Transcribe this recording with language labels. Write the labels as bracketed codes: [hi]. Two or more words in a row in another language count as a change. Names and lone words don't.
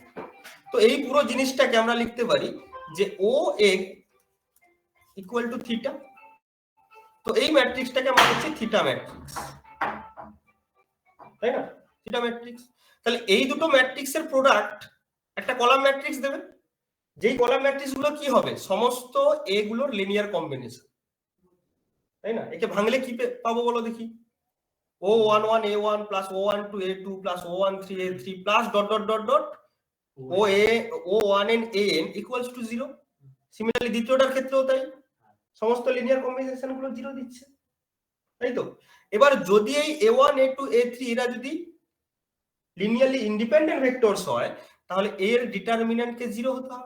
[bn] তো এই পুরো জিনিসটাকে আমরা লিখতে পারি যে ও এ [en] equal to [bn] থিটা, তো এই ম্যাট্রিক্সটাকে আমরা বলছি [en] theta matrix, [bn] তাই না? [en] theta matrix. [bn] তাহলে এই দুটো ম্যাট্রিক্সের প্রোডাক্ট একটা [en] column matrix [bn] দেবে, যেই [en] column matrix [bn] গুলো কি হবে, সমস্ত এ গুলোর [en] linear combination, [bn] তাই না? একে ভাঙলে কি পাবো বলো দেখি, [en] o11 a1 plus o12 a2 plus o13 a3 plus dot dot dot dot o1n an equals to 0. [bn] সিমিলারলি দ্বিতীয়টার ক্ষেত্রেও তাই, সমস্ত [en] linear combination [bn] গুলো 0 দিচ্ছে, তাই তো? এবার যদি এই a1 a2 a3 এরা যদি [en] linearly independent vectors [bn] হয়, তাহলে এর ডিটারমিন্যান্ট কে 0 হতে হবে।